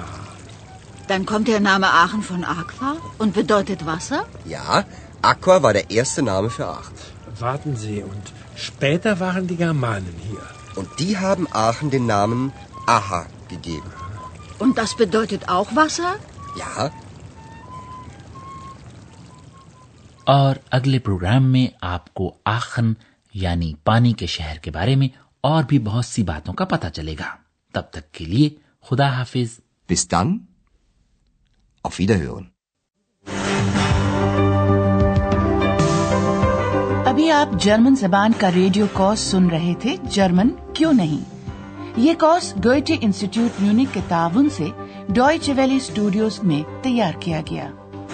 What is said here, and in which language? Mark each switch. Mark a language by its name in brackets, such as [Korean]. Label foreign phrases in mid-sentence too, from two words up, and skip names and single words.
[German] Dann kommt der Name Aachen von Aqua und bedeutet Wasser? Ja, Aqua war der erste Name für Aachen. Warten Sie, und später waren die Germanen hier. Und die haben Aachen den Namen Aha gegeben. Und das bedeutet auch Wasser? Ja, [Urdu] اور اگلے پروگرام میں آپکو آخن یعنی پانی کے شہر کے بارے میں اور بھی بہت سی باتوں کا پتہ چلے گا تب تک کے لیے خدا حافظ [German] bis dann. Auf Wiederhören. [Urdu] ابھی آپ جرمن زبان کا ریڈیو کورس سن رہے تھے جرمن کیوں نہیں. یہ کورس گوئٹے انسٹیٹیوٹ میونخ کے تاؤن سے ڈوئچے ویلے اسٹوڈیوز میں تیار کیا گیا.